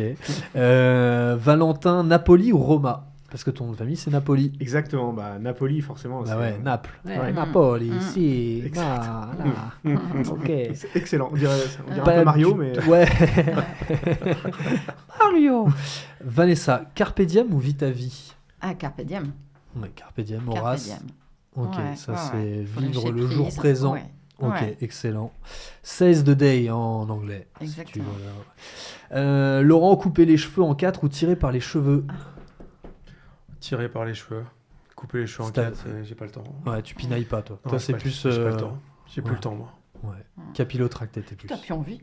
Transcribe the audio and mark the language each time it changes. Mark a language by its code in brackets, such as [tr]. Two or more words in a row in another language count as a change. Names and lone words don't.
[fr] Valentin, Napoli ou Roma? Parce que ton nom de famille, c'est Napoli. Exactement, Napoli, forcément. Bah ouais, Naples. Ouais. Napoli, si. Voilà. Ok. C'est excellent. On dirait un Pas peu Mario, du mais. tout- Ouais. Mario. Vanessa, [la] Carpe Diem [fr] ou Vita Vie? [la] Ah, Carpe Diem. Ouais, Carpe Diem, Carpe [fr] Horace. [la] Diem. [fr] Ok, Ouais, ça ouais, c'est ouais. Faut vivre lâcher le prise. jour présent. Ouais. Ok, Ouais. excellent. [en] Seize the day [fr] en anglais. si tu Exactement. veux. Laurent, couper les cheveux en 4 ou tirer par les cheveux? Tiré par les cheveux. Couper les cheveux en C'est ta- 4, j'ai pas le temps. Ouais, tu pinailles pas toi. Non, Toi j'ai c'est pas- plus. J'ai pas le temps. J'ai plus ouais. le temps, moi. Ouais. Capillotracté, t'es plus. T'as plus envie.